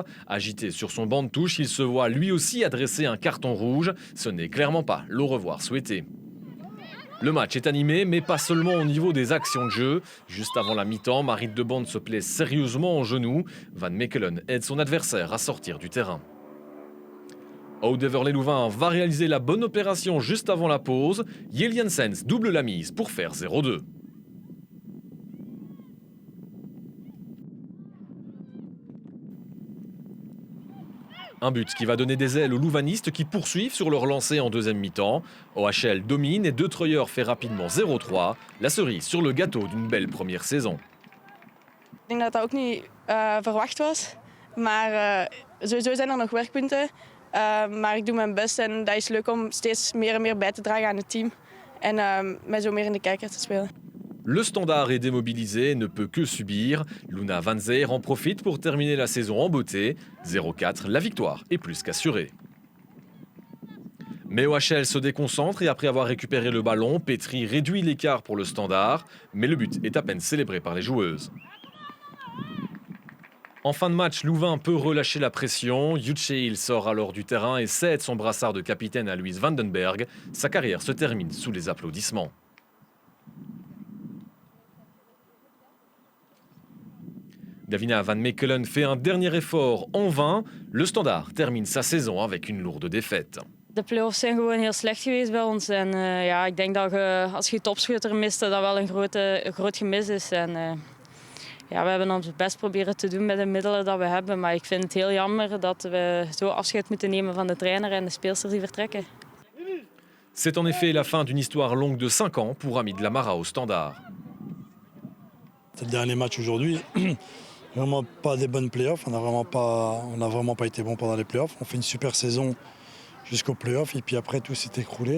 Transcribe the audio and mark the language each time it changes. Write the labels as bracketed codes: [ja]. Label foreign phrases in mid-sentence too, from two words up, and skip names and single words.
[fr] Agité sur son banc de touche, il se voit lui aussi adresser un carton rouge. Ce n'est clairement pas l'au revoir souhaité. Le match est animé, mais pas seulement au niveau des actions de jeu. Juste avant la mi-temps, Marit de Bond se plaît sérieusement au genou. Van Mechelen aide son adversaire à sortir du terrain. Oud-Heverlee-Louvain va réaliser la bonne opération juste avant la pause. Yel Jensens double la mise pour faire 0-2. Un but qui va donner des ailes aux louvanistes qui poursuivent sur leur lancée en deuxième mi-temps. OHL domine et De Treuer fait rapidement 0-3. La cerise sur le gâteau d'une belle première saison. [nl] Ik denk dat dat ook niet verwacht was. Maar sowieso zijn er nog werkpunten. Maar ik doe mijn best en dat is leuk om steeds meer en meer bij te dragen aan het team. En mij zo meer in de kijker te spelen. [fr] Le Standard est démobilisé et ne peut que subir. Luna Van Zeer en profite pour terminer la saison en beauté. 0-4, la victoire est plus qu'assurée. Mais OHL se déconcentre et après avoir récupéré le ballon, Petri réduit l'écart pour le Standard. Mais le but est à peine célébré par les joueuses. En fin de match, Louvain peut relâcher la pression. Yucheil sort alors du terrain et cède son brassard de capitaine à Louise Vandenberg. Sa carrière se termine sous les applaudissements. Davina Van Mechelen fait un dernier effort en vain. Le Standard termine sa saison avec une lourde défaite. [nl] De play-offs zijn gewoon heel slecht geweest bij ons. En ja, ik denk dat als je topschutter mist, dat wel een groot gemis is. En ja, we hebben ons best proberen te doen met de middelen dat we hebben. Maar ik vind het heel jammer dat we zo afscheid moeten nemen van de trainer en de speelsters die vertrekken. [fr] C'est en effet la fin d'une histoire longue de 5 ans pour Hamid Lamara au Standard. C'est le dernier match aujourd'hui. Vraiment pas des bonnes playoffs. On n'a vraiment pas été bon pendant les playoffs. On fait une super saison jusqu'aux playoffs et puis après tout s'est écroulé.